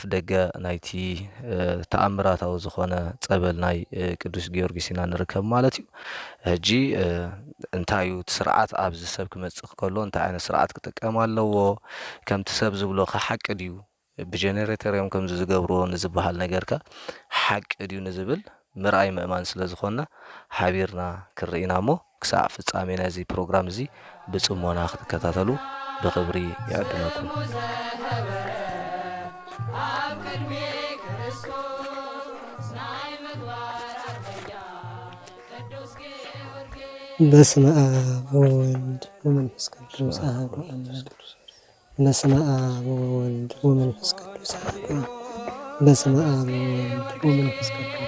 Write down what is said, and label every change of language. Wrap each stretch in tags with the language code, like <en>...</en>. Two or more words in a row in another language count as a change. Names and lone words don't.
<ti>ደገ ናይቲ ተኣምራታዊ ዝኾነ ፀበል ናይ ቅዱስ ጊዮርጊስ ኢና ንርከብ ማለት እዩ። ሕጂ እንታይ እዩ እቲ ስርዓት ኣብዚ ሰብ ክመፅእ ከሎ እንታይ ዓይነት ስርዓት ክጥቀም ኣለዎ ከምቲ ሰብ ዝብሎ ሓቂ ድዩ ብጀነሬተር እዮም ከምዚ ዝገብርዎ ንዝበሃል ነገርካ ሓቂ ድዩ ንዝብል ምርኣይ ምእማን ስለ ዝኾንና ሓቢርና ክርኢና እሞ ክሳዕ ፍጻሜ ነዚ ፕሮግራም እዚ ብጽሞና ክትከታተሉ ብክብሪ ይዕድመኩም።</ti> <gez>በስመ አብ ወወልድ ወመንፈስ ቅዱስ አሐዱ አምላክ። በስመ አብ ወወልድ ወመንፈስ ቅዱስ አሐዱ አምላክ። በስመ አብ ወወልድ ወመንፈስ ቅዱስ</gez>